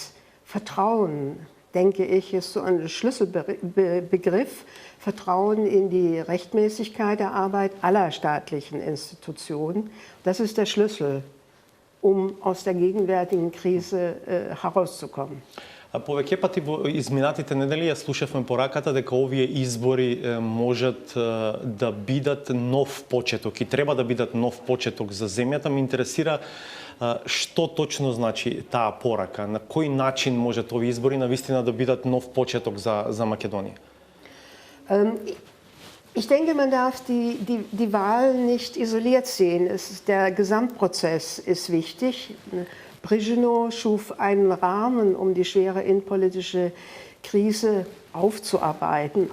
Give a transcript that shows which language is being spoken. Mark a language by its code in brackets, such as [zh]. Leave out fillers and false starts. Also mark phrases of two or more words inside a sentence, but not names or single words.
[de] Vertrauen, denke ich, ist so ein Schlüsselbegriff. Vertrauen in die Rechtmäßigkeit der Arbeit aller staatlichen Institutionen. Das ist der Schlüssel, um aus der gegenwärtigen Krise herauszukommen. [mk] Повеќе пати во изминатите недели ја слушавме пораката дека овие избори можат да бидат нов почеток и треба да бидат нов почеток за земјата. Ме интересира што точно значи таа порака, на кој начин можат овие избори навистина да бидат нов почеток за Македонија? [de] Ich denke, man darf die Wahl nicht isoliert sehen. Der Gesamtprozess ist wichtig. Brezhnev schuf einen Rahmen, um die schwere innenpolitische Krise aufzuarbeiten.